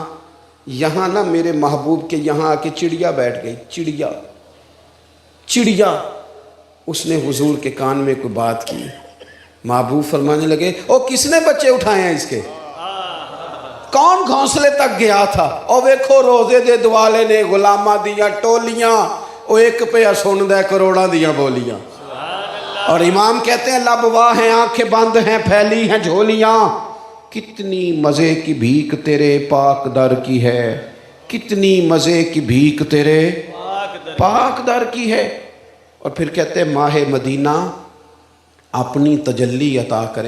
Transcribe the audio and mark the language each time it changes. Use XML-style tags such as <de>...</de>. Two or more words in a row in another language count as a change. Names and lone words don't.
<ur>یہاں نا میرے محبوب کے یہاں آ کے چڑیا بیٹھ گئی، چڑیا. اس نے حضور کے کان میں کوئی بات کی. محبوب فرمانے لگے او کس نے بچے اٹھائے ہیں اس کے؟ کون گھونسلے تک گیا تھا؟</ur> <pa>او ویکھو روزے دے دوالے نے غلامہ دیاں ٹولیاں، او ایک پہ سن دے کروڑاں دیاں بولیاں.</pa> <ur>اور امام کہتے ہیں لب واہ ہیں، آنکھیں بند ہیں، پھیلی ہیں جھولیاں. کتنی مزے کی بھیک تیرے پاک در کی ہے، کتنی مزے کی بھیک تیرے پاک در کی ہے. اور پھر کہتے ہیں ماہ مدینہ اپنی تجلی عطا کرے.</ur>